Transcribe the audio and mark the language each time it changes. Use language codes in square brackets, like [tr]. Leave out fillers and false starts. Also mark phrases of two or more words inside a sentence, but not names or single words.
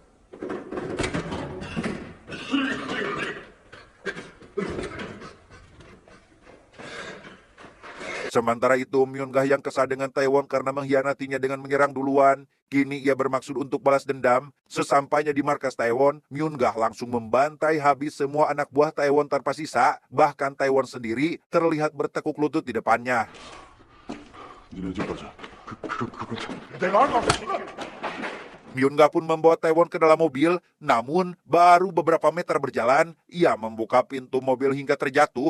[id] Sementara itu, Myungga yang kesal dengan Taiwan karena mengkhianatinya dengan menyerang duluan, kini ia bermaksud untuk balas dendam. Sesampainya di markas Taiwan, Myungga langsung membantai habis semua anak buah Taiwan tanpa sisa, bahkan Taiwan sendiri terlihat bertekuk lutut di depannya. [ko] 니네 집 가자. 내가 한 거. [id] Myungga pun membawa Taiwan ke dalam mobil, namun baru beberapa meter berjalan, ia membuka pintu mobil hingga terjatuh.